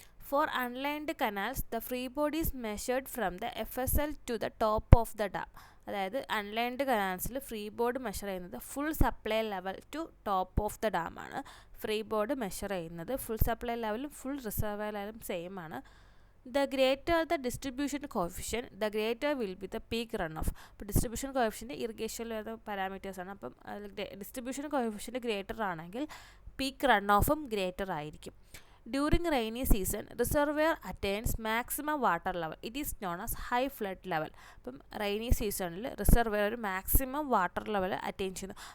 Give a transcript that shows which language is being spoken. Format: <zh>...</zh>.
<en>For unlined canals the free body is measured from the FSL to the top of the dam.</en> <ml>അതായത് unlined കനാൽസിൽ free board measure ചെയ്യുന്നത് full supply level two top of the dam ആണ്. Free board measure ചെയ്യുന്നത് full supply ലെവലും full reserve ലെവലും same ആണ്.</ml> <en>The greater the distribution coefficient, the greater will be the peak runoff.</en> <ml>അപ്പോൾ distribution coefficient ഇറിഗേഷനിൽ വരുന്ന പാരാമീറ്റേഴ്സാണ്. അപ്പം distribution coefficient greater ആണെങ്കിൽ peak run ഓഫും greater ആയിരിക്കും.</ml> <en>During rainy season reservoir attains maximum water level. It is known as high flood level.</en> <ml>അപ്പം rainy സീസണിൽ reservoir ഒരു maximum water level attain ചെയ്യുന്നു.</ml>